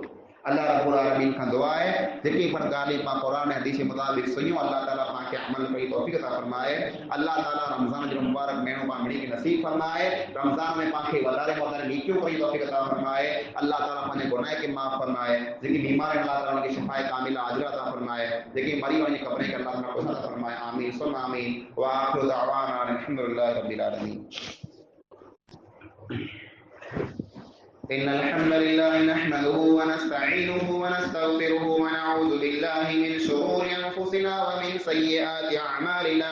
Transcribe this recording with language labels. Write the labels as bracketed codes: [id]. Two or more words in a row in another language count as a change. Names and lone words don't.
[sd] अल्लाह [ar] رب العالمين [sd] खां दुआ आहे जेकी पण ॻाल्हियूं पाण क़ुरान ऐं हदीस जे मुताबिक़ सुनियूं, अल्लाह ताला पाण खे अमल कई तौफ़ीक़ अता फरमाए। अल्लाह ताला रमज़ान जो मुबारक महीनो पाण मिणी खे नसीब फरमाए। रमज़ान में पाण खे वधारे वधारे नेकियूं कई तौफ़ीक़ अता फरमाए। अल्लाह ताला पंहिंजे गुनाह खे माफ़ फरमाए। जेकी बीमार आहिनि, अल्लाह ताला उनखे [ar] شفاء كاملا عاجلا [sd] अता फरमाए। जेकी मरी वञी क़ब्र खे अल्लाह ताला ख़ुश अता फरमाए। [ar] آمين ثم آمين. وآخر دعوانا الحمد لله رب العالمين. إن الحمد لله نحمده ونستعينه ونستغفره ونعوذ بالله من شرور أنفسنا ومن سيئات أعمالنا.